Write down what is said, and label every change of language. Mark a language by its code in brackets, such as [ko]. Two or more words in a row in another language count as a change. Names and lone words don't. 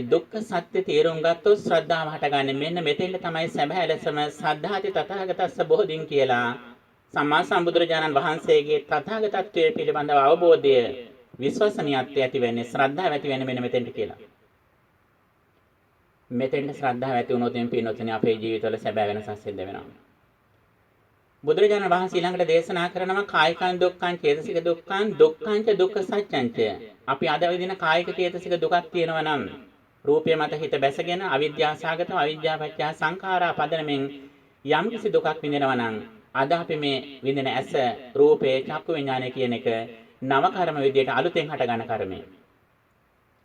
[si] දුක්ඛ සත්‍ය තේරුම් ගත්තොත් ශ්‍රද්ධාව හටගන්නේ. මෙන්න මෙතෙන්ට තමයි සැබෑ ලෙසම [pi] සද්ධාති තථාගතස්ස බෝධින් [si] කියලා සම්මා සම්බුදුරජාණන් වහන්සේගේ තථාගතත්වයේ පිළිබඳව අවබෝධය විශ්වසනීයත්වය ඇති වෙන්නේ ශ්‍රද්ධාව ඇති වෙන්නේ මෙන්න මෙතෙන්ට කියලා. මෙතෙන්ට ශ්‍රද්ධාව ඇති වුණොත් එම් පින්නොත්නේ අපේ ජීවිතවල සැබෑ වෙනසක් සිද්ධ වෙනවා. බුදුරජාණන් වහන්සේ ඊළඟට දේශනා කරනවා [pi] කායිකං දුක්ඛං චේතසික දුක්ඛං දුක්ඛං ච දුක්ඛ සත්‍යං ච. [si] අපි අද විදින කායික චේතසික දුකක් තියෙනවා නම් රූපය මත හිත බැසගෙන අවිද්‍යාසගතව අවිද්‍යාවච්ඡ සංඛාරා පදනමින් යම් කිසි දුකක් විඳිනවා නම් අද අපි මේ විඳින ඇස රූපේ චක්කු විඥානය කියන එක නව කර්ම විදියට අලුතෙන් හට ගන්න කර්මය.